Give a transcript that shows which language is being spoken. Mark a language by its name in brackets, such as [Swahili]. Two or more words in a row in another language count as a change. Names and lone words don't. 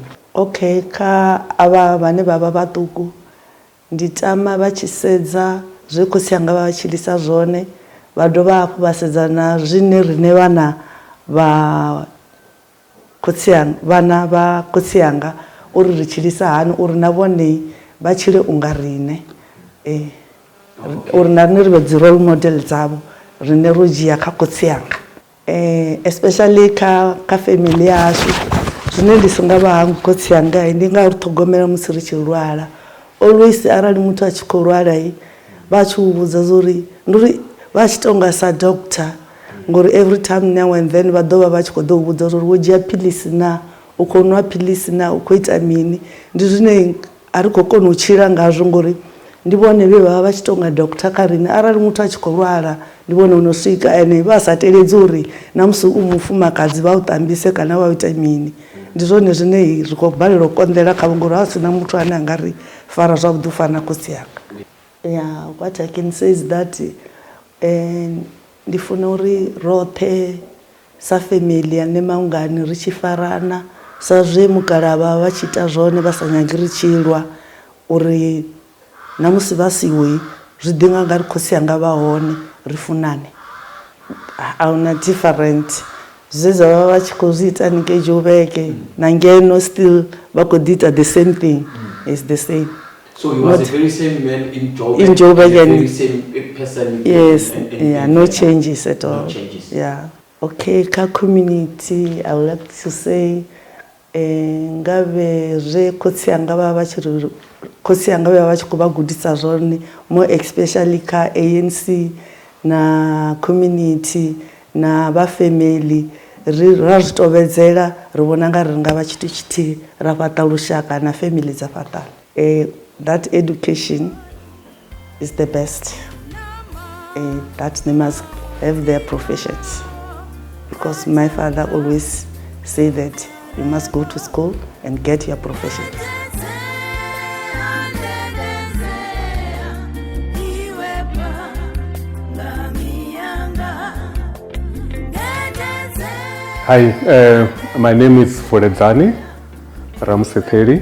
[Venda] Okay, kha ava vhane vha vha vhaṱuku ndi tama vha tshi sedza zwe khotsi anga vha tshilisa zwone, vha dovha hafhu vha sedza na zwine riṋe vhana vha khotsi anga uri ri tshilisa hani, uri na vhone vha tshile unga riṋe, uri na riṋe ri vhe dzi [English] role model [Venda] dzavho riṋe ro dzhia kha khotsi anga. Especially kha family yashu zwine ndi songa vha hanga khotsi anga ndi nga uri ṱhogomela musi ri tshi lwala. Always arali muthu a tshi khou lwala vha tshi u vhudza zori nduri vha tshi tonga sa doctor, ngori [English] every time now and then [Venda] vha ḓovha vha tshi khou ḓo u vhudza zori wo dzhia philisi na, u khou nwa philisi na, u khou ita mini. Ndi zwine a ri khou kona u tshila ngazwo ngori ndi vhone vhe vha vha tshi tonga doctor kha riṋe. Arali muthu a tshi khou lwala ndi vhone uno swika, ene vha sa teledzi uri na musi u mufumakadzi vha u ṱambise kana vha u ita mini. Ndi zwone zwine ri khou balelwa u konḓela khavho ngori ha sina muthu ane a nga ri fara zwavhuḓi u fana khotsi yanga. [English] Yeah, what I can say is that [Venda] ndi funa uri roṱhe sa family ya Nemongwane ri tshi farana sa zwe mukalaha vha tshi ita zwone, vha sa nyagi ri tshilwa, uri na musi vha siwe zwi ḓinga nga ri khotsi anga vha hone ri funane. Ahuna different zwe zwa vha tshi khou zwi ita haningei Joburg na ngeno still vha khou ḓi ita [English] the same thing. is the same. So he was Not- the very same man in Joburg. In Joburg the and- very same person. Yes, in yeah, no changes at all. No changes. Yeah. Okay, ka community, I would like to say, [Venda] ngave re khotsi anga ba ba tshiri khotsi anga ba tshi khou vha gudisa zwone, [English] more especially [Venda] ka ANC na community na ba family ra ri tovhedzela ri vhona nga ri nga vha tshithu tshithihi ra fhaṱa lushaka na family dza fhaṱana. [English] That education is the best. That they must have their professions, because my father always say that you must go to school and get your professions. Hi, my name is Foredzani Ramsetheri.